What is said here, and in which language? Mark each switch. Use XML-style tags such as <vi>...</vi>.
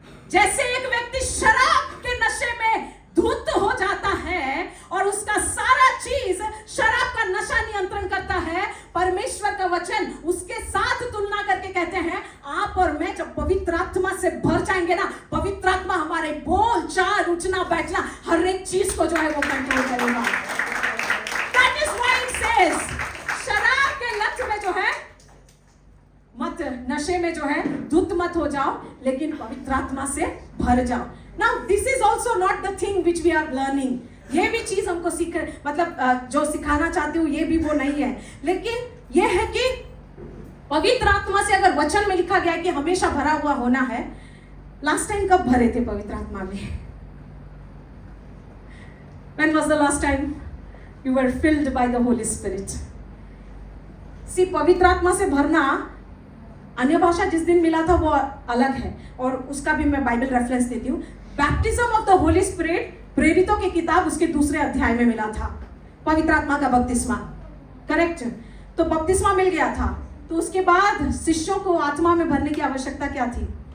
<hi>जैसे एक व्यक्ति शराब के नशे में धुत हो जाता है और उसका सारा चीज शराब का नशा नियंत्रण करता है, परमेश्वर का वचन उसके साथ तुलना करके कहते हैं आप और मैं जब पवित्र आत्मा से भर जाएंगे ना, पवित्र आत्मा हमारे बोल चाल, उठना बैठना, हर एक चीज को जो है वो कंट्रोल करेगा।</hi> <en>That is why it says,</en> <hi>शराब के लत में जो है मत, नशे में जो है धुत मत हो जाओ, लेकिन पवित्र आत्मा से भर जाओ।</hi> <en>Now this is also not the thing which we are learning.</en> <hi>ये भी चीज हमको सीख, मतलब जो सिखाना चाहती हूँ ये भी वो नहीं है, लेकिन ये है कि पवित्र आत्मा से अगर वचन में लिखा गया है कि हमेशा भरा हुआ होना है, लास्ट टाइम कब भरे थे पवित्र आत्मा में?</hi> <en>When was the last time you were filled by the Holy Spirit?</en> <hi>See, पवित्र आत्मा से भरना, अन्य भाषा जिस दिन मिला था वो अलग है और उसका भी मैं बाइबल रेफरेंस देती हूँ।</hi> <en>baptism of the Holy Spirit</en> <hi>प्रेरितों की किताब उसके 2 अध्याय में मिला था, पवित्र आत्मा का बपतिस्मा। करेक्ट। तो बपतिस्मा मिल गया था, तो उसके बाद शिष्यों को आत्मा में भरने की आवश्यकता क्या थी?</hi>